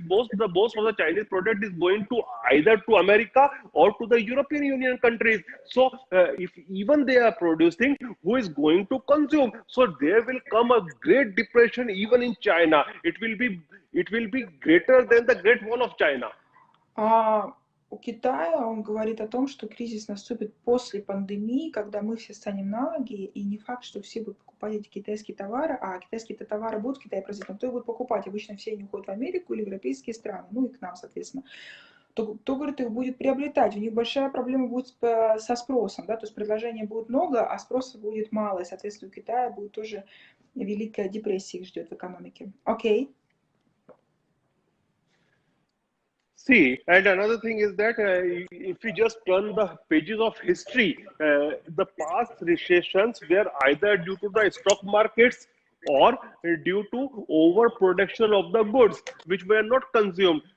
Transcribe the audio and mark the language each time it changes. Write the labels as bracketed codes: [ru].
[en] Most of the Chinese product is going to either to America or to the European Union countries. So if even they are producing, who is going to consume? So there will come a great depression even in China. It will be greater than the Great Wall of China. [ru] У Китая он говорит о том, что кризис наступит после пандемии, когда мы все станем на ноги, и не факт, что все будут покупать эти китайские товары, а китайские товары будут в Китае производить, но кто их будет покупать? Обычно все они уходят в Америку или в европейские страны, ну и к нам, соответственно. Кто говорит, их будет приобретать? У них большая проблема будет со спросом, да, то есть предложения будет много, а спроса будет мало, и, соответственно, у Китая будет тоже великая депрессия их ждет в экономике. Окей. [en] See, and another thing is that if we just turn the pages of history, the past recessions were either due to the stock markets or due to overproduction of the goods which were not consumed.